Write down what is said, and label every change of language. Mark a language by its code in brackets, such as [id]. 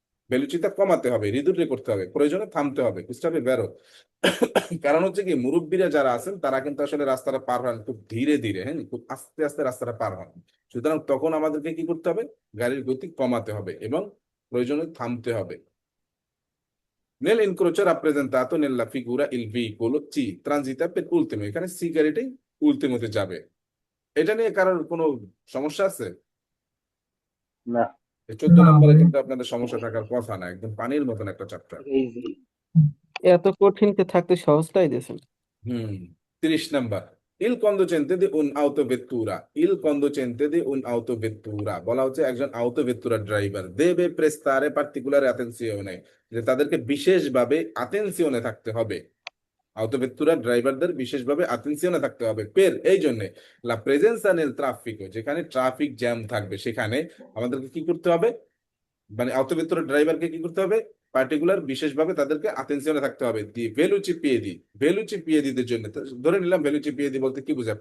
[bn] ভেলোচিটা কমাতে হবে, রিদুরে করতে হবে, প্রয়োজনে থামতে হবে, বুঝতে হবে বেরো। কারণ হচ্ছে কি, মুরব্বীরা যারা আছেন তারা কিন্তু আসলে রাস্তাটা পার হন খুব ধীরে ধীরে, হ্যাঁ, খুব আস্তে আস্তে রাস্তাটা পার হন। সুতরাং তখন আমাদেরকে কি করতে হবে? গাড়ির গতি কমাতে হবে এবং প্রয়োজনে থামতে হবে। [it] Nell'incrocio rappresentato nella figura il veicolo C transita per ultimo, [bn] এখানে সি গাড়িটাই উল্টিমোতে যাবে। এটা নিয়ে কারোর কোনো সমস্যা আছে? না, 14 নম্বরে কিন্তু আপনাদের সমস্যা থাকার কথা না, একদম পানির মতন একটা চ্যাপ্টার। [en] Easy. [bn] এত কঠিন কে থাকতে সহজটাই দিয়েছেন। [it] 30 নাম্বার, il conducente di un'autovettura, il conducente di un'autovettura [bn] বলা হচ্ছে একজন [it] autovettura ড্রাইভার deve prestare particolare attenzione, [bn] যে তাদেরকে বিশেষভাবে আতেনসিওনে থাকতে হবে। autovettura ড্রাইভারদের বিশেষভাবে আতেনসিওনে থাকতে হবে। এই জন্য [it] la presenza nel traffico, [bn] যেখানে ট্রাফিক জ্যাম থাকবে সেখানে আমাদেরকে কি করতে হবে? মানে autovettura ড্রাইভারকে কি করতে হবে? পার্টিকুলার বিশেষভাবে তাদেরকে আতেনসিওনে থাকতে হবে। দি ভেলুচি পিয়েদি, ভেলুচি পিয়েদিদের জন্য ধরে নিলাম, ভেলুচি পিয়েদি বলতে কি বোঝায়?